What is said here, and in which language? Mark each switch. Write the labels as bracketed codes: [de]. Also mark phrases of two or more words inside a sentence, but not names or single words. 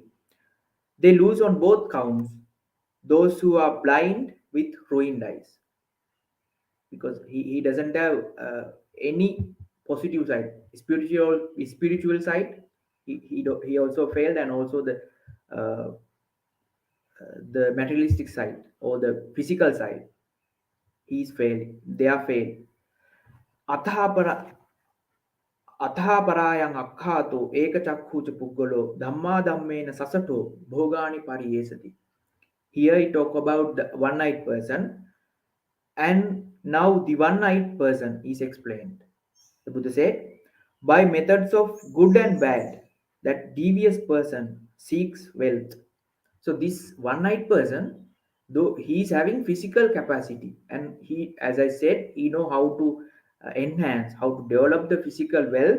[en] They lose on both counts, those who are blind with ruined eyes, because he doesn't have any positive side, spiritual side. He also failed, and also uh, the materialistic side or the physical side. He's failed. They are failed. [pi] Athapara අථාපරායන් අක්ඛාතෝ ඒකචක්ඛූච පුද්ගලෝ ධම්මා ධම්මේන සසටෝ භෝගානි පරියේසති. [en] Here I talk about the one-eyed person, and now the one-eyed person is explained. The Buddha said, by methods of good and bad, that devious person seeks wealth. So this one-eyed person, though he is having physical capacity, and he, as I said, he know how to enhance, how to develop the physical wealth.